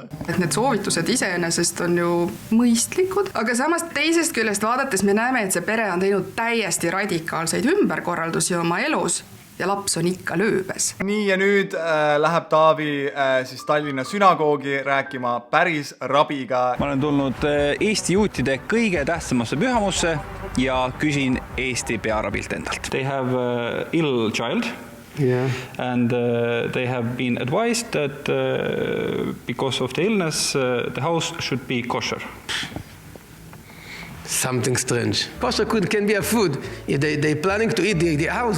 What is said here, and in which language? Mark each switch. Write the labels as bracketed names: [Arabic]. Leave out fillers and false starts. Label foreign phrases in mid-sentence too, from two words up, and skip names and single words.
[Estonian] Et need soovitused iseenesest on ju mõistlikud, aga samas teisest küljest vaadates me näeme, et see pere on teinud täiesti radikaalseid ümberkorraldusi oma elus ja laps on ikka lööbes. Nii ja nüüd läheb Taavi siis Tallinna sünagoogi rääkima päris Rabiga. Ma olen tulnud Eesti juutide kõige tähtsamasse pühamusse ja küsin Eesti pearabilt endalt. [English] They have ill child. Yeah. And they have been advised that because of the illness, the house should be kosher. Something strange. Kosher can be a food. If they planning to eat the house.